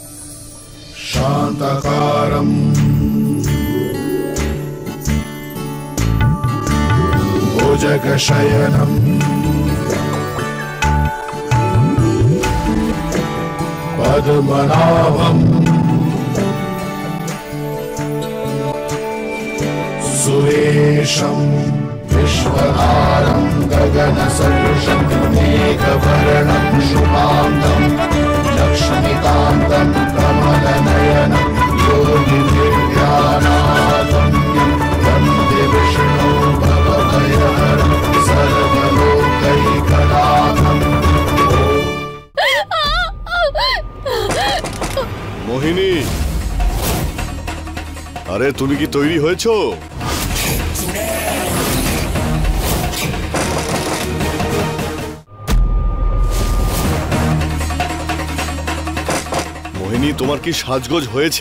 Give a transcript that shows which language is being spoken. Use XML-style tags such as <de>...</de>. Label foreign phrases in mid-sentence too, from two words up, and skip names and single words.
<sa>শান্তকারম ভুজগশয়নম পদ্মনাভম সুরেশম विश्वधारं गगनसदृशं मेघवर्णं शुभांगं लक्ष्मीकान्तं कमलनयनं योगिभिर्ध्यानागम्यं वन्दे विष्णो भवभयहरं सर्वलोकैकनाथं।</sa> <bn>মোহিনী, আরে তুমি কি তৈরি হয়েছো? মোহিনী, তোমার কি সাজগোজ হয়েছে?</bn>